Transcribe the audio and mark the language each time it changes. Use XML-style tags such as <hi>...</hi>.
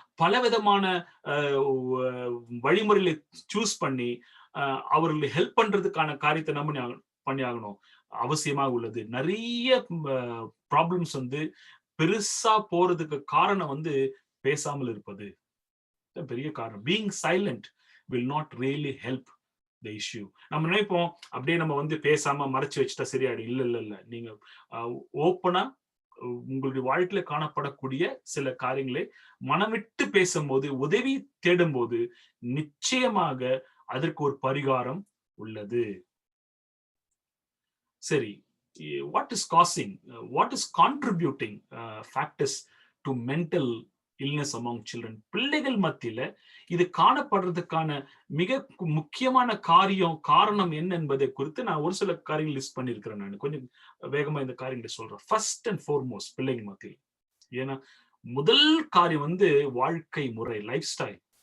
<ta>பல விதமான வழிமுறைகளை சூஸ் பண்ணி அவர்களை ஹெல்ப் பண்றதுக்கான காரியத்தை நம்ம பண்ணி ஆகணும், அவசியமாக உள்ளது. நிறைய ப்ராப்ளம்ஸ் வந்து பெருசா போறதுக்கு காரணம் வந்து பேசாமல் இருப்பது பெரிய காரணம். Being silent</ta> <en>will not really help the issue.</en> <ta>நம்ம நினைப்போம் அப்படியே நம்ம வந்து பேசாம மறைச்சு வச்சுட்டா சரியாயிடும். இல்ல, நீங்க ஓப்பனா உங்களுடைய வாழ்க்கையில காணப்படக்கூடிய சில காரியங்களை மனமிட்டு பேசும்போது, உதவி தேடும் போது நிச்சயமாக அதற்கு ஒரு பரிகாரம் உள்ளது.</ta> <en>சரி, what is contributing factors to mental illness among children?</en> <ta>பிள்ளைகள் மத்தியில இது காணப்படுறதுக்கான மிக முக்கியமான காரணம் என்ன என்பதை குறித்து நான் ஒரு சில காரியங்கள் லிஸ்ட் பண்ணிருக்கிறேன். நான் கொஞ்சம் வேகமா இந்த காரியங்களை சொல்றேன். ஃபர்ஸ்ட் அண்ட் ஃபார்மோஸ்ட் பிள்ளைகள் மத்தியில், ஏன்னா முதல் காரியம் வந்து வாழ்க்கை முறை, லைஃப் ஸ்டைல்.</ta>